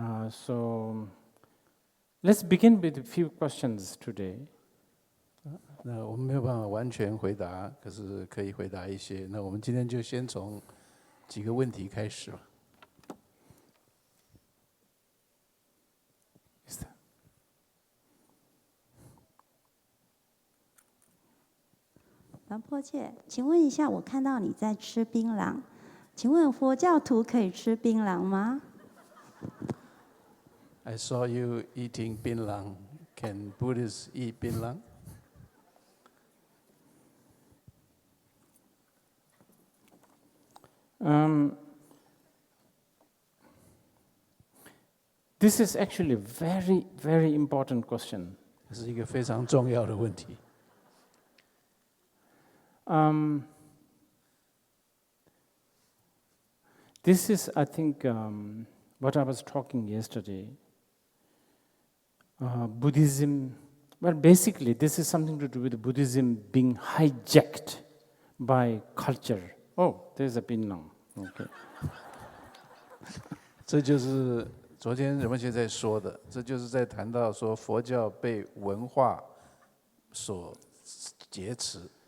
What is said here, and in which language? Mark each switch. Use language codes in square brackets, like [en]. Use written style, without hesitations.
[en] So let's begin with a few questions today. [zh] 那我们没有办法完全回答，可是可以回答一些。那我们今天就先从几个问题开始吧。仁波切，请问一下，我看到你在吃槟榔，请问佛教徒可以吃槟榔吗？ [en] I saw you eating 槟榔. Can Buddhists eat 槟榔? This is actually a very, very important question. 这是一个非常重要的问题。 This is, I think, what I was talking yesterday. Buddhism, well, basically, this is something to do with Buddhism being hijacked by culture. Oh, there's a Pinnang. Okay. [zh] 这就是昨天仁波切在说的，这就是在谈到说佛教被文化所劫持。